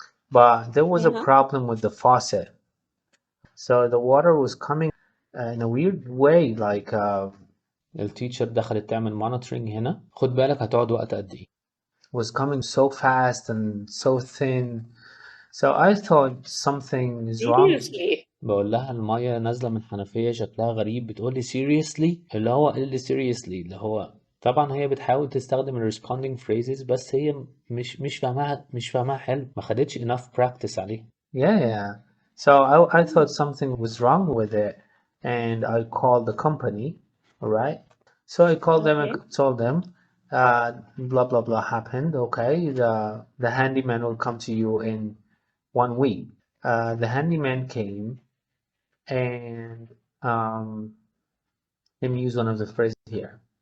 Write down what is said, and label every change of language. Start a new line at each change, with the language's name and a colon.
English: But there was a problem with the faucet. So the water was coming in a weird way, like
Arabic: التيتشر دخلت تعمل
English: monitoring هنا.
Arabic: خد بالك هتقعد وقت قد ايه.
English: Was coming so fast and so thin. So I thought something is wrong. Seriously?
Arabic: بقول لها المية نازلة من حنفية شكلها غريب. بتقول لي seriously، اللي هو ايه اللي seriously، اللي هو طبعا هي بتحاول تستخدم ال responding phrases بس هي مش فاهمها حلو، ما خدتش
English: enough practice
Arabic: عليها.
English: Yeah. So I thought something was wrong with it and I called the company, alright? So I called them and told them blah blah blah happened, okay? The handyman will come to you in 1 week. The handyman came and let me use one of the phrases here.